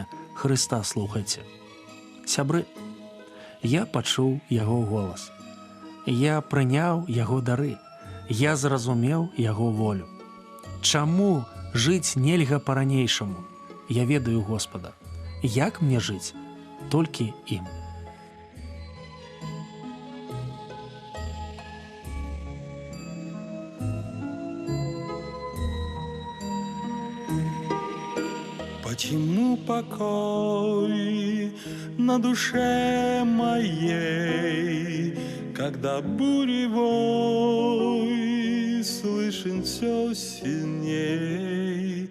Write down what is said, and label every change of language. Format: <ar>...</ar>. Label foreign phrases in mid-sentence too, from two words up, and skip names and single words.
<be>Хрыста слухайце. Сябры, я пачуў яго голас. Я прыняў яго дары. Я зразумеў яго волю. Чаму жыць нельга па-ранейшаму? Я ведаю Господа. Як мне жыць? Толькі ім.</be> <ru>Почему покой на душе моей, когда буревой слышен все сильней?</ru>